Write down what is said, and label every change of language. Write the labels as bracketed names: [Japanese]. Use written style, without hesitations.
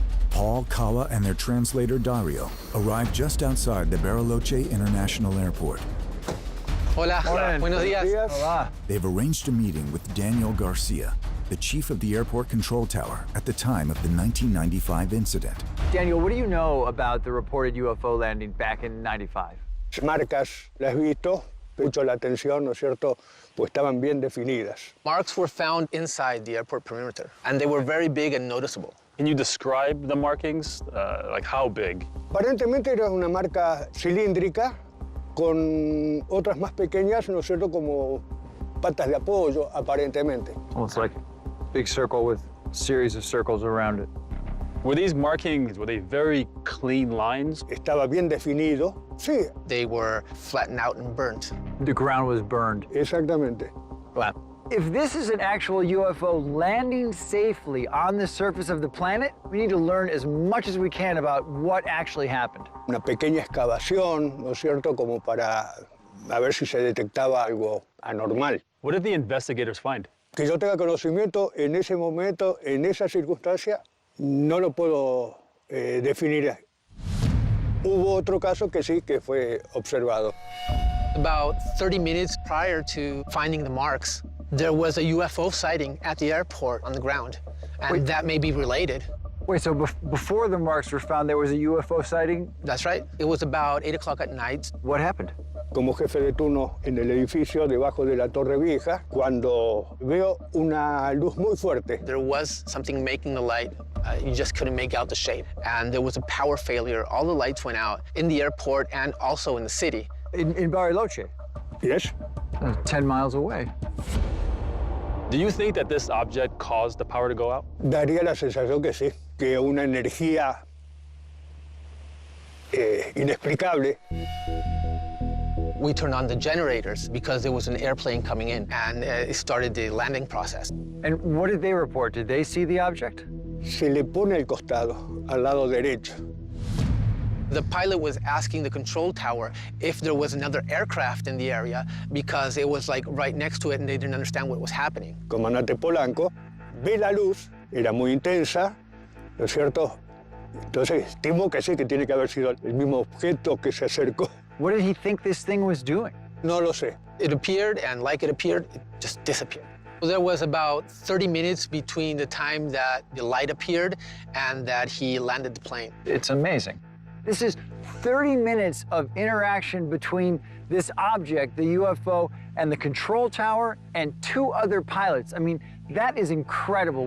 [English] Paul, Kala, and their translator Dario arrived just outside the Bariloche International Airport. [Spanish] Hola. Hola. Buenos días. Hola. [English] They've arranged a meeting with Daniel Garcia, the chief of the airport control tower at the time of the 1995 incident. Daniel, what do you know about the reported UFO landing back in 95? [Spanish] Marcas, las he visto, mucho la atención, ¿no es cierto? Pues estaban bien definidas. [English] Marks were found inside the airport perimeter, and they were very big and noticeable. Can you describe the markings? Like how big? [Spanish] Aparentemente era una marca cilíndrica con otras más pequeñas, ¿no es cierto? Como patas de apoyo, aparentemente. [English] Well, it's like a big circle with a series of circles around it. Were these markings, were they very clean lines? [Spanish] Estaba bien definido, sí. [English] They were flattened out and burnt. The ground was burned. [Spanish] Exactamente. [English] Wow. If this is an actual UFO landing safely on the surface of the planet, we need to learn as much as we can about what actually happened. [Spanish] Una pequeña excavación, ¿no es cierto? Como para a ver si se detectaba algo anormal. [English] What did the investigators find? [Spanish] Que yo tenga conocimiento en ese momento, en esa circunstancia, no lo puedo definir. Hubo otro caso que sí, que fue observado. [English] About 30 minutes prior to finding the marks, there was a UFO sighting at the airport on the ground, and that may be related. Wait, so before the marks were found, there was a UFO sighting? That's right. It was about 8 o'clock at night. What happened? [Spanish] Como jefe de turno en el edificio debajo de la Torre Vieja, cuando veo una luz muy fuerte. [English] There was something making the light. You just couldn't make out the shape. And there was a power failure. All the lights went out in the airport and also in the city. In Bariloche? Yes. 10 miles away. Do you think that this object caused the power to go out? [Spanish] Daría la sensación que sí, que una energía inexplicable. [English] We turned on the generators because there was an airplane coming in, and it started the landing process. And what did they report? Did they see the object? [Spanish] Se le pone al costado, al lado derecho. [English] The pilot was asking the control tower if there was another aircraft in the area because it was like right next to it and they didn't understand what was happening. [Spanish] Comandante Polanco ve la luz, era muy intensa, ¿no es cierto? Entonces, estimo que sí, que tiene que haber sido el mismo objeto que se acercó. [English] What did he think this thing was doing? [Spanish] No lo sé. [English] It appeared, and like it appeared, it just disappeared. There was about 30 minutes between the time that the light appeared and that he landed the plane. It's amazing. This is 30 minutes of interaction between this object, the UFO, and the control tower and 2 other pilots. I mean, that is incredible.